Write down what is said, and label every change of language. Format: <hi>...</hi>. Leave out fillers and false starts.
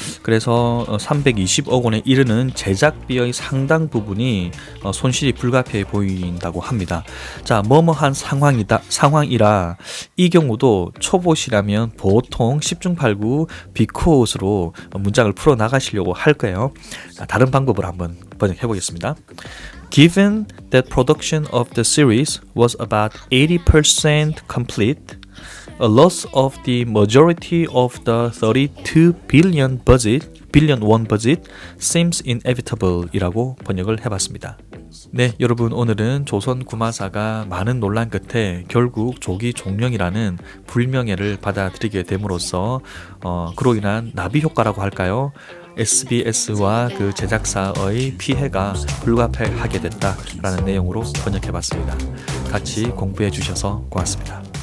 <ko>그래서 320억 원에 이르는 제작비의 상당 부분이 손실이 불가피해 보인다고 합니다. 자, 뭐뭐한 상황이라 이 경우도 초보시라면 보통 10중 8구 because로 문장을 풀어 나가시려고 할 거예요. 자, 다른 방법을 한번 번역해 보겠습니다.</ko> <en>Given that production of the series was about 80% complete, a loss of the majority of the 32 billion won budget seems inevitable</en> <ko>이라고 번역을 해봤습니다. 네, 여러분, 오늘은 조선 구마사가 많은 논란 끝에 결국 조기 종영이라는 불명예를 받아들이게 됨으로써 그로 인한 나비 효과라고 할까요? SBS와 그 제작사의 피해가 불가피하게 됐다라는 내용으로 번역해봤습니다. 같이 공부해 주셔서 고맙습니다.</ko>